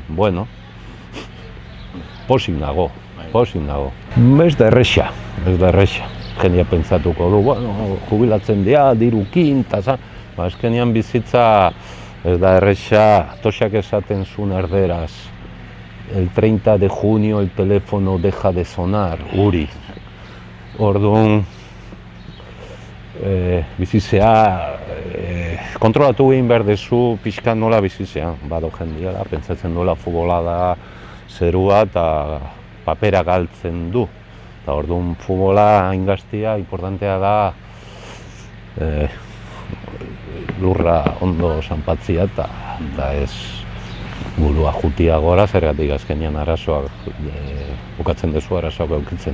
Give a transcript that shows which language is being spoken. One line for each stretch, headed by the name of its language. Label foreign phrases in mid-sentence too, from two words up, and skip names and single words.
Basque: Bueno, pozik nago. Ez da erresa. Jendia pentsatuko du, bueno, jubilatzen dira, dirukin, eta azkenean bizitza ez da erresa, Toxak esaten zuen erderaz.
Spanish: El 30 de junio el teléfono deja de sonar, Uri.
Basque: Orduan, bizitzea, kontrolatu egin behar dezu pixkan nola bizitzea. Bado jendia da, pentsatzen nola futbola da zerua eta papera galtzen du. Eta orduan futbola ingaztia, importantea da lurra ondo zanpatzia eta ez burua jutia gora, zergatik azkenean arazoak, bukatzen dezu arazoak eukitzen.